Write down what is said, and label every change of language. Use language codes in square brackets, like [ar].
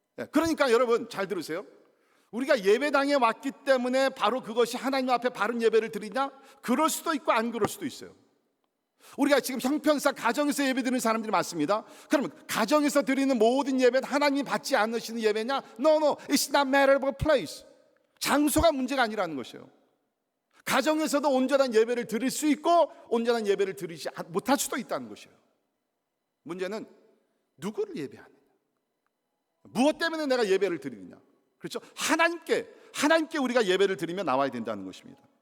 [ko] 그러니까 여러분 잘 들으세요. 우리가 예배당에 왔기 때문에 바로 그것이 하나님 앞에 바른 예배를 드리냐? 그럴 수도 있고 안 그럴 수도 있어요. 우리가 지금 형편상 가정에서 예배 드리는 사람들이 많습니다. 그러면 가정에서 드리는 모든 예배는 하나님이 받지 않으시는 예배냐? [en] No, it's not matter of a place. [ko] 장소가 문제가 아니라는 것이에요. 가정에서도 온전한 예배를 드릴 수 있고 온전한 예배를 드리지 못할 수도 있다는 것이에요. 문제는 누구를 예배하느냐, 무엇 때문에 내가 예배를 드리느냐. 그렇죠? 하나님께 우리가 예배를 드리며 나와야 된다는 것입니다.